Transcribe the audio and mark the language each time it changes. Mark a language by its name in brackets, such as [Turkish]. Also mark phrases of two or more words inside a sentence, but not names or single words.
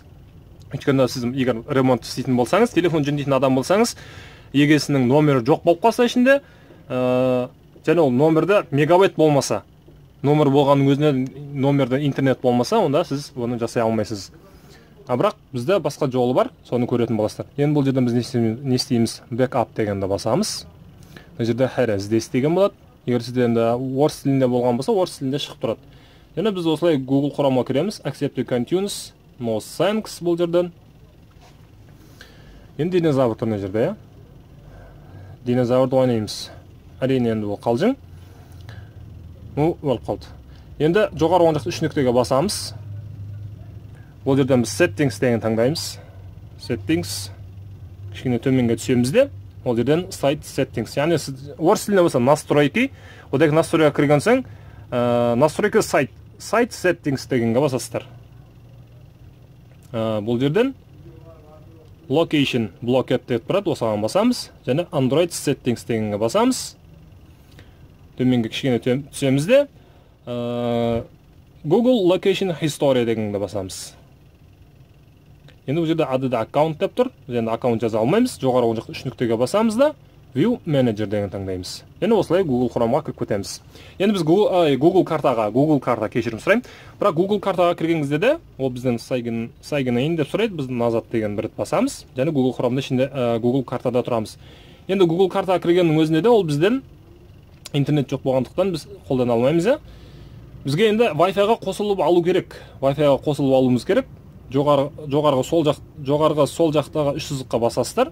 [Kazakh] Өйткені сіз егер ремонт істейтін болсаңыз, телефон жөндейтін адам болсаңыз, егесінің номері жоқ болып қалса ішінде, және ол номерде мегабайт болмаса, номер болғанның өзіне номерде интернет болмаса, онда сіз оны жасай алмайсыз. Бірақ бізде басқа жолы бар, соны көретін боласыздар. Енді бұл жерден біз не істейміз? Backup дегенді басамыз. Бұл жерде here здесь деген болады. Егер сізде енді орыс тілінде болған болса, орыс тілінде шығып тұрады. Және біз осылай Google Chrome'a кіреміз. [English] Accept continuous, no thanks [Kazakh] бұл жерден. Енді динозавр тұрны жерде, динозаврды ойнаймыз. Әрине енді ол қалжың. Ол қалды. Енді жоғары оң жақта 3 нүктеге басамыз. Бұл жерден біз settings деген таңдаймыз. Settings. Кішкене төменге түсеміз де. Ол жерден [English] site settings. [Kazakh] Яғни орыс тілінде болса настройки. Одағы настройға кірген соң, настройка [English] site settings [Kazakh] дегенге басасыздар. Бұл жерден [English] location blocked [Kazakh] деп тұрады, осыған басамыз. Және Android settings дегенге басамыз. Төменге кішкене түсеміз де. Google [English] location history [Kazakh] дегенге басамыз. Енді бұл жерде add аккаунт деп тұр. Енді аккаунт жаза алмаймыз. Жоғары оң жақта 3 нүктеге басамыз да [English] View Manager [Kazakh] деген таңдаймыз. Енді осылай Google Chrome'a кіріп кетеміз. Енді біз Google карта кешірім сұрайым. Бірақ Google картаға кірген кезде де, ол бізден [English] sign in [Kazakh] деп сұрайды, біз назад деген бір рет басамыз. Және Google Chrome'да ішінде Google картада тұрамыз. Енді Google картаға кіргеннің өзінде де ол бізден интернет жоқ болғандықтан біз қолдана алмаймыз. Бізге енді Wi-Fi-ға қосылып алу керек. Wi-Fi-ға қосылып алуымыз керек. Жоғарғы сол жақтағы 3 сызыққа басасыздар.